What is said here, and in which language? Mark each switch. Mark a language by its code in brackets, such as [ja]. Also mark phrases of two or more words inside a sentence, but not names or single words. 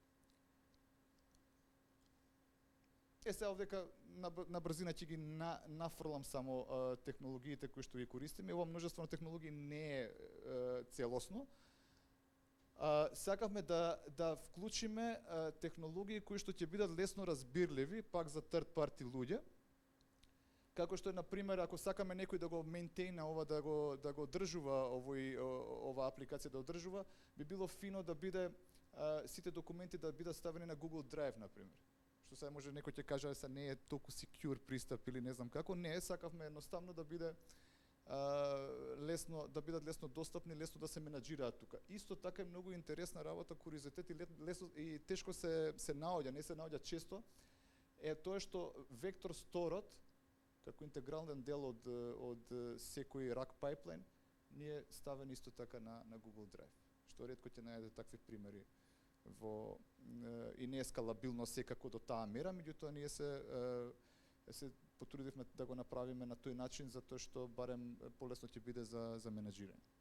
[mk] Сега овдека на брзина ќе ги нафрлам само технологиите кои што ги користиме. Ова множество на технологии не е целосно. Сакавме да вклучиме технологии кои што ќе бидат лесно разбирливи, пак за [en] third party [mk] луѓе. Како што е, например, ако сакаме некој да го мейнтейна ова, да го одржува ова апликација да одржува, би било фино да биде сите документи да бидат ставени на Google Drive, например. Што сега може некој ќе каже се не е толку secure пристап или не знам како, не, сакавме едноставно да биде лесно, да бидат лесно достапни, лесно да се менаџираат тука. Исто така е многу интересна работа, куриозитет и тешко се наоѓа, не се наоѓа често, е тоа што вектор сторот како интегрален дел од секој [en] rack pipeline [mk] ни е ставен исто така на Google Drive, што ретко ќе најдете такви примери и не е скалабилно секако до таа мера, меѓутоа ние се потрудивме да го направиме на тој начин затоа што барем полесно ќе биде за менаџирање.